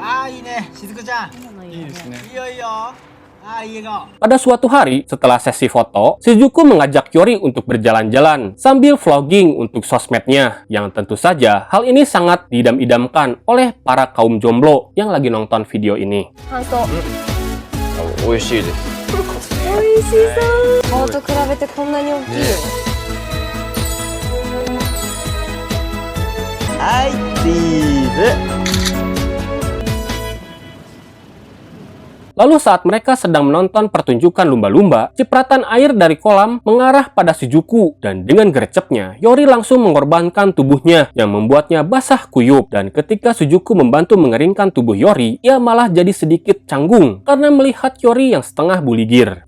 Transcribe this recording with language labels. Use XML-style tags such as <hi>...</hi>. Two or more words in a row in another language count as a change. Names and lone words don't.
<id>Pada suatu hari, setelah sesi foto, Shizuku mengajak Yori untuk berjalan-jalan sambil vlogging untuk sosmednya, yang tentu saja hal ini sangat diidam-idamkan oleh para kaum jomblo yang lagi nonton video ini.</id> <ja>感想美味しいです。美味しそう顔と比べてこんなに大きいよ、はい、チーズ。</ja> <id>Lalu saat mereka sedang menonton pertunjukan lumba-lumba, cipratan air dari kolam mengarah pada Shizuku dan dengan gercepnya, Yori langsung mengorbankan tubuhnya yang membuatnya basah kuyup. Dan ketika Shizuku membantu mengeringkan tubuh Yori, ia malah jadi sedikit canggung karena melihat Yori yang setengah buligir.</id>